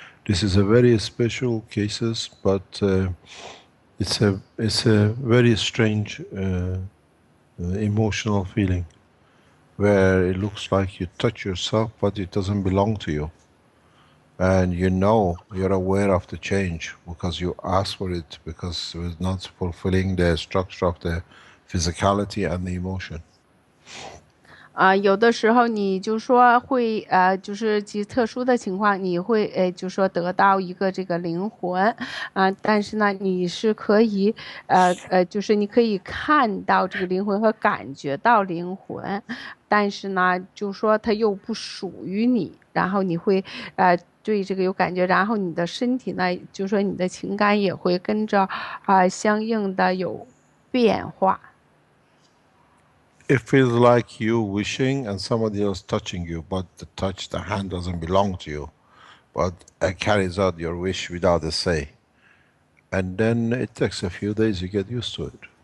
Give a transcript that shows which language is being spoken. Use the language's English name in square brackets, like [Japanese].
[English] This is a very special cases, but it's a very strange emotional feeling, where it looks like you touch yourself, but it doesn't belong to you. And you know, you're aware of the change because you asked for it, because it was not fulfilling the structure of the physicality and the emotion. [Chinese] 有的时候你就说会就是极特殊的情况，你会就说得到一个这个灵魂但是呢，你是可以就是你可以看到这个灵魂和感觉到灵魂，但是呢，就说它又不属于你，然后你会对这个有感觉，然后你的身体呢，就说你的情感也会跟着相应的有变化。 [English] It feels like you wishing and somebody else touching you, but the hand doesn't belong to you, but it carries out your wish without a say. And then it takes a few days, you get used to it.